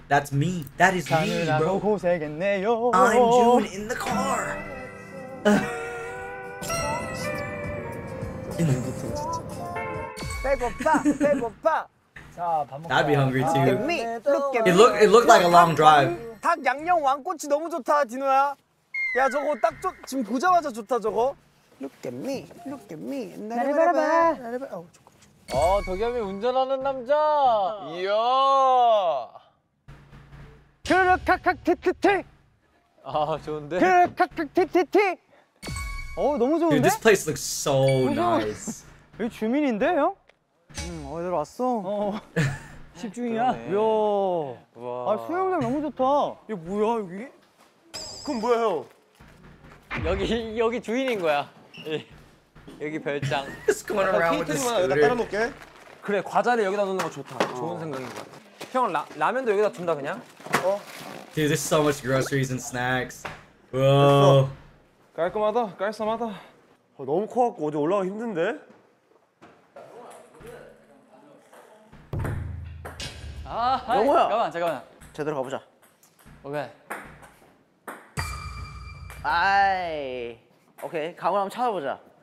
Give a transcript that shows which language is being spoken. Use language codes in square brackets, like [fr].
[en] That's me. That is me, bro. [ko] 고생했네요. [en] I'm Jude in the car. [ko] 배고파. 자, 밥 먹자. [en] I'd be hungry too. Look at me. It looked like a long drive. [ko] 닭 양념 왕꼬치 너무 좋다, 디노야. 야, 저거 딱 지금 보자마자 좋다, 저거. [en] Look at me. [ko] 나래바라바. 덕엽이 운전하는 남자. 이야. 크르칵칵 티티티. 좋은데. 크르칵칵 티티티. 너무 좋은데? [en] Dude, this place looks so nice. [ko] 여기 주민인데, 형? 얘들 왔어. 집중이야. 이야. 수영장 너무 좋다. 이거 뭐야, 여기? 그건 뭐야, 형? 여기 주인인 거야. 여기 별장. [en] Just going around with the [ko] 케이터링만 여기다 [en] scooter. [ko] 따라 놓을게. 그래, 과자를 여기다 놓는 거 좋다. 좋은 생각인 것 같아. 형, 라면도 여기다 둔다, 그냥? [en] Dude, there's so much groceries and snacks. Whoa. [ko] 깔끔하다. 너무 커갖고 어디 올라가기 힘든데? 영호야. 잠깐만. 제대로 가보자. 오케이. 아이. 오케이. 강원 한번 찾아보자.